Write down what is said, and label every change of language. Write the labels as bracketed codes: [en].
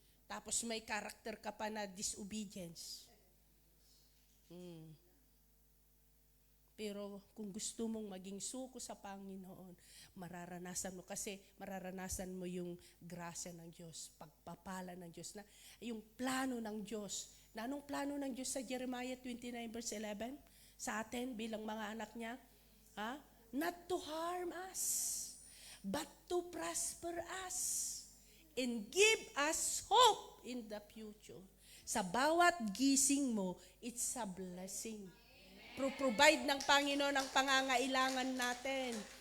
[tl] Tapos may character ka pa na disobedience. Pero kung gusto mong maging suko sa Panginoon, mararanasan mo kasi mararanasan mo yung grasya ng Diyos, pagpapala ng Diyos, na yung plano ng Diyos. Na anong plano ng Diyos sa Jeremiah 29 verse 11? Sa atin bilang mga anak niya? [en] Not to harm us, but to prosper us and give us hope in the future. [tl] Sa bawat gising mo, [en] it's a blessing. [tl] Provide ng Panginoon ang pangangailangan natin.